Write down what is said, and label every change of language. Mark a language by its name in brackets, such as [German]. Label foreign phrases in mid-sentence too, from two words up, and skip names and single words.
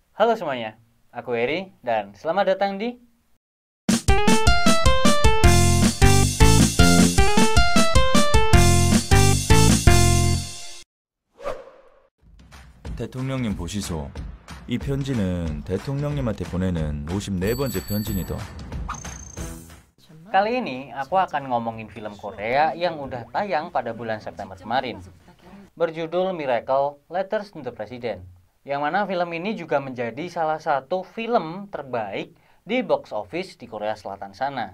[Indonesian] Halo semuanya, aku Eri dan selamat datang di [Korean] 대통령님 보시소. 이 편지는 대통령님한테 보내는 54번째 편지니다. [Indonesian] Kali ini aku akan ngomongin film Korea yang udah tayang pada bulan September kemarin, berjudul Miracle Letters to the President, yang mana film ini juga menjadi salah satu film terbaik di [English] box office [Indonesian] di Korea Selatan sana.